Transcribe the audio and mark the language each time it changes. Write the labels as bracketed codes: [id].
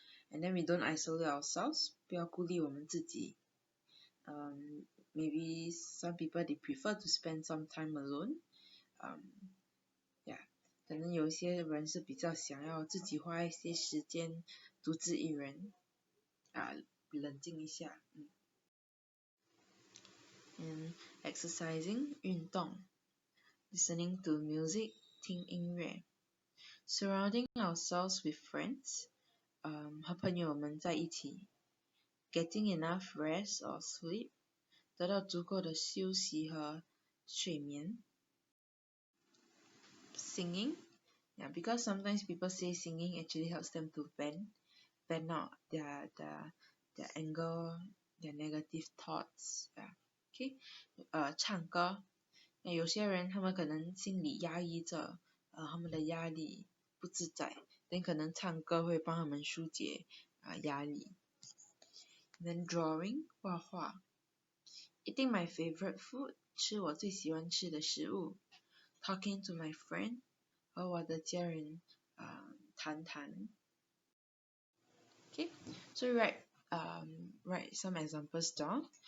[en] And then we don't isolate ourselves, [zh] 不要孤立我们自己。 [en] Maybe some people they prefer to spend some time alone. [zh] Yeah, 可能有些人是比较想要自己花一些时间独自一人冷静一下。 [en] And exercising [zh] 运动 [en] listening to music [zh] 听音乐 [en] surrounding ourselves with friends [zh] 和朋友们在一起 [en] getting enough rest or sleep [zh] 得到足够的休息和睡眠 [en] singing yeah, because sometimes people say singing actually helps them to vent out their anger, their negative thoughts. Yeah. Okay? [zh] 唱歌，那有些人他们可能心里压抑着他们的压力不自在，但可能唱歌会帮他们疏解压力。 [en] Then drawing [zh] 画画 [en] eating my favorite food [zh] 吃我最喜欢吃的食物 [en] talking to my friend [zh] 和我的家人谈谈。 [en] Okay, so write some examples down.